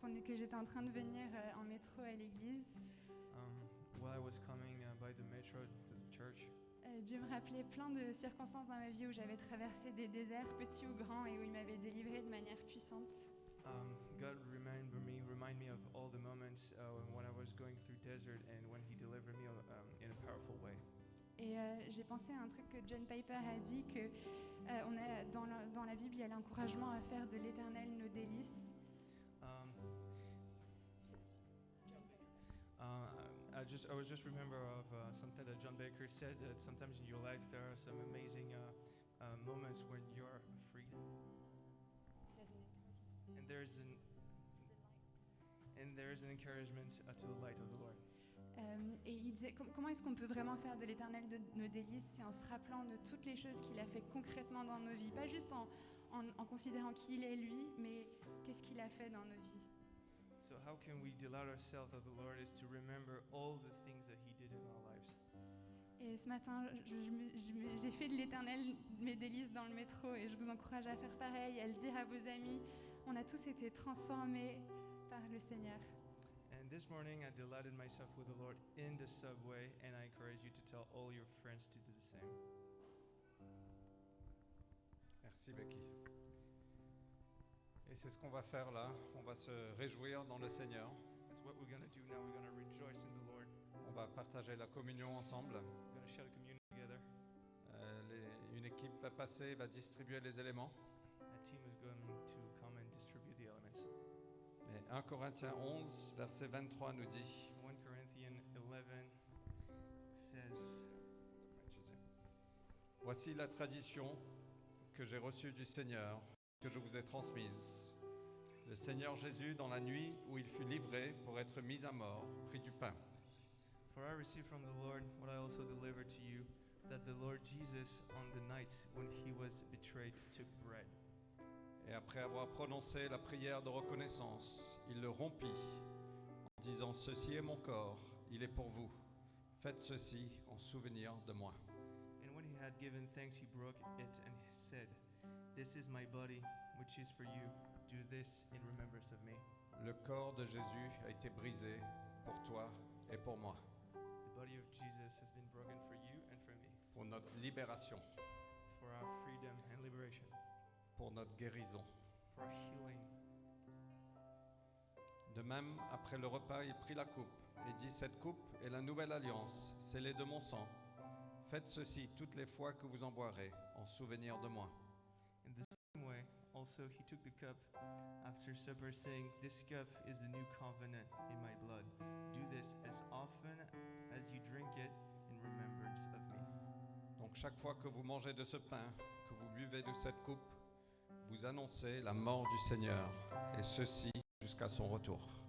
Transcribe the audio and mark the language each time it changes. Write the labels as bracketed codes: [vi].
[fr] que j'étais en train de venir en métro à l'église, [en] while I was coming by the metro to the church, [fr] Dieu me rappelait plein de circonstances dans ma vie où j'avais traversé des déserts, petits ou grands, et où il m'avait délivré de manière puissante. [en] God remind me of all the moments when I was going through desert and when He delivered me in a powerful way. [fr] Et j'ai pensé à un truc que John Piper a dit, que dans la Bible, il y a l'encouragement à faire de l'Éternel nos délices. [en] I was just remember of something that John Baker said, that sometimes in your life there are some amazing moments when you're free, and there is an encouragement to the light of the Lord. [fr] Et il disait comment est-ce qu'on peut vraiment faire de l'Éternel de nos délices, c'est en se rappelant de toutes les choses qu'il a fait concrètement dans nos vies, pas juste en considérant qui il est lui, mais qu'est-ce qu'il a fait dans nos vies. [en] So how can we delight ourselves of the Lord is to remember all the things that He did in our lives. [fr] Et ce matin, j'ai fait de l'Éternel mes délices dans le métro, et je vous encourage à faire pareil, à le dire à vos amis. On a tous été transformés par le Seigneur. [en] And this morning I delighted myself with the Lord in the subway, and I encourage you to tell all your friends to do the same. [fr] Merci Becky. Et c'est ce qu'on va faire là. On va se réjouir dans le Seigneur. [en] That's what we're going to do now. We're going to rejoice in the Lord. [fr] On va partager la communion ensemble. [en] We're going to share the communion together. [fr] Une équipe va passer, va distribuer les éléments. [en] A team is going to come and distribute the elements. [fr] Mais 1 Corinthiens 11, verset 23 nous dit [en] 1 Corinthians 11 says, [fr] « Voici la tradition que j'ai reçue du Seigneur, que je vous ai transmise. Le Seigneur Jésus, dans la nuit où il fut livré pour être mis à mort, prit du pain. [en] For I received from the Lord what I also delivered to you, that the Lord Jesus, on the night when He was betrayed, took bread. [fr] Et après avoir prononcé la prière de reconnaissance, il le rompit en disant « Ceci est mon corps, il est pour vous. Faites ceci en souvenir de moi. » [en] And when He had given thanks, He broke it and He said, This is my body, which is for you. Do this in remembrance of me. [fr] Le corps de Jésus a été brisé pour toi et pour moi, [en] The body of Jesus has been broken for you and for me, [fr] pour notre libération, [en] for our freedom and liberation, [fr] pour notre guérison. [en] for our healing. [fr] De même, après le repas, il prit la coupe et dit « Cette coupe est la nouvelle alliance, scellée de mon sang. Faites ceci toutes les fois que vous en boirez, en souvenir de moi. » [en] In the same way, also He took the cup after supper, saying, This cup is the new covenant in my blood. Do this as often as you drink it in remembrance of me. [fr] Donc chaque fois que vous mangez de ce pain, que vous buvez de cette coupe, vous annoncez la mort du Seigneur, et ceci jusqu'à son retour.